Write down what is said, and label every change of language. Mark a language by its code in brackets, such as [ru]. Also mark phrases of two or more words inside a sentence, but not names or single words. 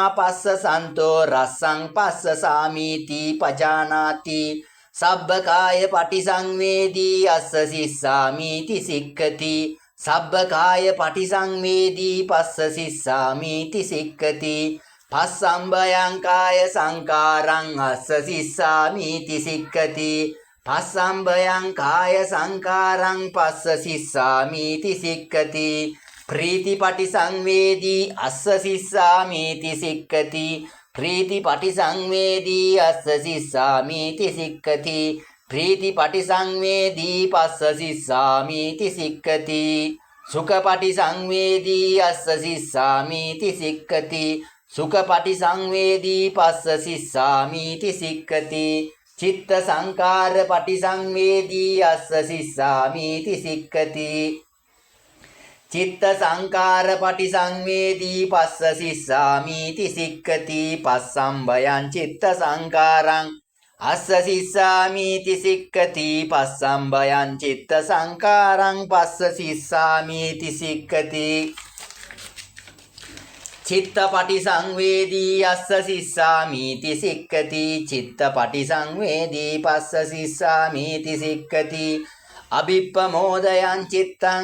[pi] පස්සසන්තෝ රස්සං පස්සසාමීති පජානාති සබ්බකාය පටිසංවේදී අස්ස සිස්සාමීති සික්ඛති සබ්බකාය පටිසංවේදී පස්ස සිස්සාමීති සික්ඛති පස්සම්බයං කාය සංකාරං අස්ස සිස්සාමීති සික්ඛති පස්සම්බයං කාය සංකාරං පස්ස සිස්සාමීති සික්ඛති ප්‍රීති පටිසංවේදී අස්ස සිස්සාමීති සික්ඛති ප්‍රීති පටිසංවේදී අස්ස සිස්සාමීති සික්ඛති ප්‍රීති පටිසංවේදී පස්ස සිස්සාමීති සික්ඛති සුඛ පටිසංවේදී අස්ස සිස්සාමීති සික්ඛති සුඛ පටිසංවේදී පස්ස සිස්සාමීති සික්ඛති චිත්ත සංකාර පටිසංවේදී අස්ස සිස්සාමීති සික්ඛති චිත්ත සංකාර පටිසංවේදී පස්ස සිස්සාමීති සික්ඛති පස්සම්බයං චිත්ත සංකාරං අස්ස සිස්සාමීති සික්ඛති පස්සම්බයං චිත්ත සංකාරං පස්ස සිස්සාමීති සික්ඛති චිත්ත පටිසංවේදී අස්ස සිස්සාමීති සික්ඛති චිත්ත පටිසංවේදී පස්ස සිස්සාමීති සික්ඛති අභිප්පමෝදයං චිත්තං